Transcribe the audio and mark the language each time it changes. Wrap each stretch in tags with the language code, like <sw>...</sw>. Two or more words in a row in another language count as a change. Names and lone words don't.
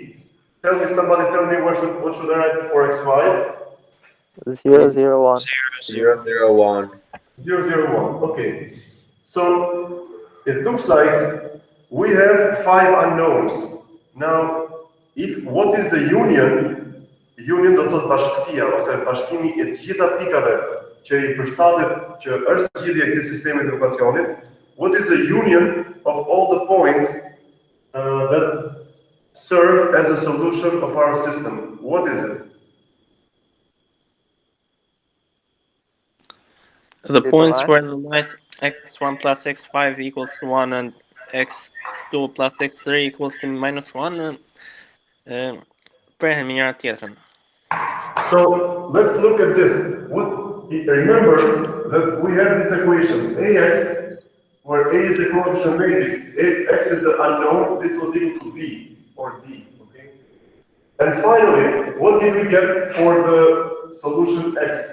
<en>Somebody tell me what should I write before x5? 0, 0, 1. 0, 0, 1. 0, 0, 1. Okay. So it looks like we have 5 unknowns. Now, what is the union?</en> <sq>Union do të bashkësia ose bashkimi I të gjitha pikave që I përshtatet që është zgjidhja e këtij sistemi të ekuacionit.</sq> <en>What is the union of all the points that serve as a solution of our system? What is it? The points where the lies x1 plus x5 equals to 1 and x2 plus x3 equals to minus 1</en> <sq>prehen me njëra tjetrën.</sq> <en>So let's look at this. Remember that we have this equation ax, where a is the coefficient matrix, x is the unknown. This was equal to b or d. Okay. And finally, what did we get for the solution x?</en>